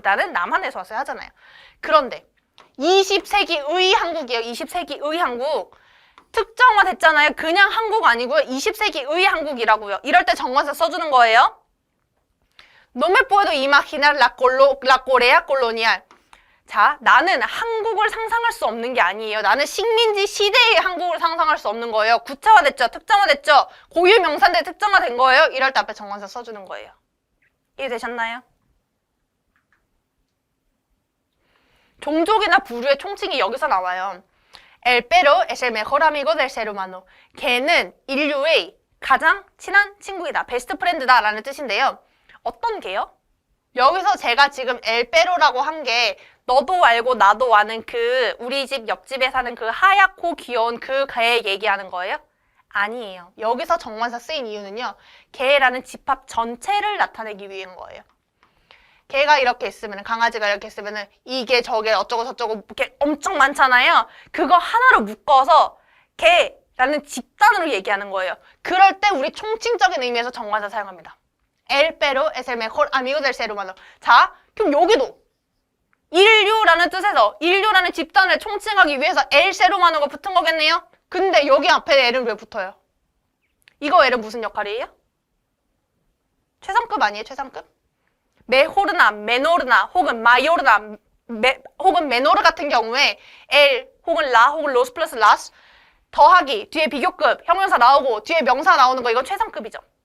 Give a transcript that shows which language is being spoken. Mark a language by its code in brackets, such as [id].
[ko] 나는 남한에서 왔어요 하잖아요. 그런데 20세기의 한국이에요. 20세기의 한국. 특정화 됐잖아요. 그냥 한국 아니고요. 20세기의 한국이라고요. 이럴 때 정관사 써주는 거예요. [es] No me puedo imaginar la Corea colonial. [ko] 자, 나는 한국을 상상할 수 없는 게 아니에요. 나는 식민지 시대의 한국을 상상할 수 없는 거예요. 구체화됐죠? 특정화됐죠? 고유 명사인데 특정화된 거예요. 이럴 때 앞에 정관사 써주는 거예요. 이해되셨나요? 종족이나 부류의 총칭이 여기서 나와요. [es] El perro es el mejor amigo del ser humano. [ko] 개는 인류의 가장 친한 친구이다. 베스트 프렌드다 라는 뜻인데요. 어떤 개요? 여기서 제가 지금 엘페로라고 한 게 너도 알고 나도 아는 그 우리 집 옆집에 사는 그 하얗고 귀여운 그 개 얘기하는 거예요? 아니에요. 여기서 정관사 쓰인 이유는요. 개라는 집합 전체를 나타내기 위한 거예요. 개가 이렇게 있으면 강아지가 이렇게 있으면 이게 저게 어쩌고 저쩌고 이렇게 엄청 많잖아요. 그거 하나로 묶어서 개라는 집단으로 얘기하는 거예요. 그럴 때 우리 총칭적인 의미에서 정관사 사용합니다. [es] El perro es el mejor amigo del ser humano. [ko] 자, 그럼 여기도 인류라는 뜻에서 인류라는 집단을 총칭하기 위해서 [es] el ser humano [ko] 가 붙은 거겠네요. 근데 여기 앞에 el은 왜 붙어요? 이거 el은 무슨 역할이에요? 최상급 아니에요? 최상급? 메호르나, 메노르나, 혹은 마요르나, 혹은 메노르 같은 경우에 el, 혹은 라, 혹은 로스 플러스 라스 더하기, 뒤에 비교급, 형용사 나오고 뒤에 명사 나오는 거 이건 최상급이죠.